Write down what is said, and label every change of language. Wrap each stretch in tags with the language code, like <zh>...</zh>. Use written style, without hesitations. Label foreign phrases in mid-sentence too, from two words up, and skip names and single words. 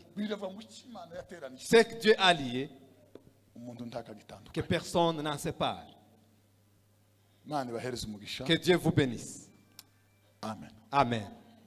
<rw>biravuga ngo icyo imana yateranije</rw> <fr>Ce que Dieu a lié,</fr> <rw>umuntu ntakagitandukana</rw> <fr>que personne n'en sépare.</fr> <rw>imana ibahereze umugisha</rw> <fr>Que Dieu vous bénisse.</fr> <rw>amen</rw> <fr>Amen.</fr>